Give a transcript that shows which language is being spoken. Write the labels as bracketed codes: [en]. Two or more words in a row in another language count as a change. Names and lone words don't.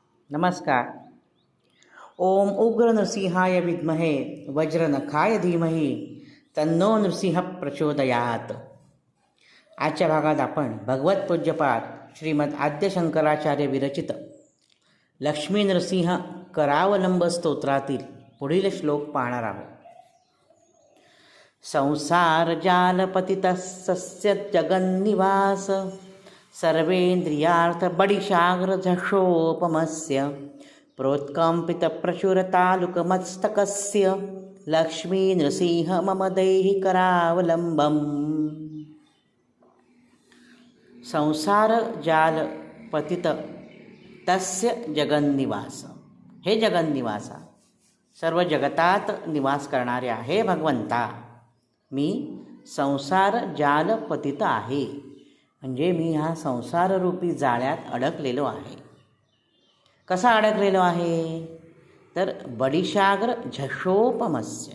[mr] नमस्कार. [sa] ओम उग्र नृसिंहाय विद्महे वज्रनखाय धीमहि तन्नो नृसिंह प्रचोदयात. [mr] आजच्या भागात आपण भगवत पूज्यपाद श्रीमद आद्य शंकराचार्य विरचित लक्ष्मी नृसिंह करावलंब स्तोत्रातील पुढील श्लोक पाहणार आहोत. [sa] संसार जालपतितस्य जगन्निवास सर्वेन्द्रियार्थ बडिशाग्र झषोपमस्य प्रोत्कम्पित प्रचुरतालुकमस्तकस्य लक्ष्मी नृसिंह मम देहि करावलंबम्. संसार जाल पतित तस्य जगन्निवास. [mr] हे जगन्निवासा, सर्व जगतात निवास करणाऱ्या हे भगवंता, मी [sa] संसार जाल पतित [mr] आहे, म्हणजे मी ह्या संसाररूपी जाळ्यात अडकलेलो आहे. कसा अडकलेलो आहे तर [sa] बडिशाग्र झषोपमस्य.